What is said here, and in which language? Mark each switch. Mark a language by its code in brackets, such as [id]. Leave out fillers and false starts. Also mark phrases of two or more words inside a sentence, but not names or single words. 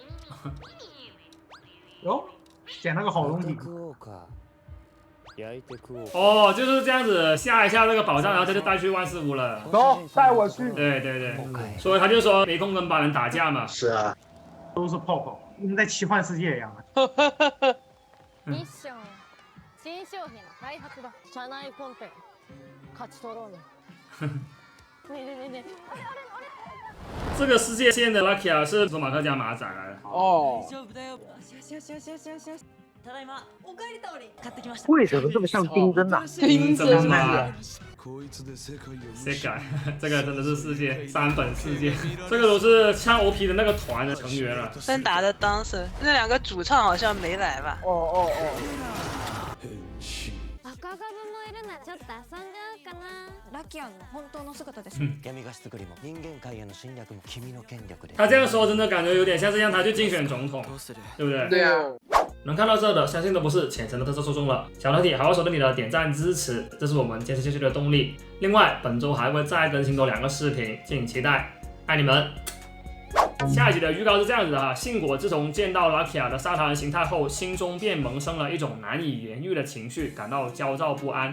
[zh] 哟，捡了个好东西。哦，就是这样子下一下这个宝藏，然后他就带去万事屋了。走，带我去。对，所以他就说没空跟班人打架嘛。是啊，都是泡泡，跟在奇幻世界一样。 [ja] ミッション、新商品開発だ。社内コンテ勝ち取ろうね。ね。 [zh] 这个世界线的 Lucky 是索马克加马仔来的。哦。为什么这么像丁真呐？丁真嘛。谁改？这个真的是世界3本世界，这个都是唱 OP 的那个团的成员了。芬达的当时那2个主唱好像没来吧？哦。 [ja] ちょっと遊んじゃうかな。ラキアの本当の姿です。闇菓子作りも人間界への侵略も君の権力で。 [zh] 他这样说真的感觉有点像是让他去竞选总统，对不对？对啊。能看到这的，相信都不是浅层的特色受众了。小团体好好守着你的点赞支持，这是我们坚持下去的动力。另外，本周还会再更新多2个视频，敬请期待，爱你们！下一集的预告是这样子的哈，信果自从见到拉基亚的沙滩形态后，心中便萌生了一种难以言喻的情绪，感到焦躁不安。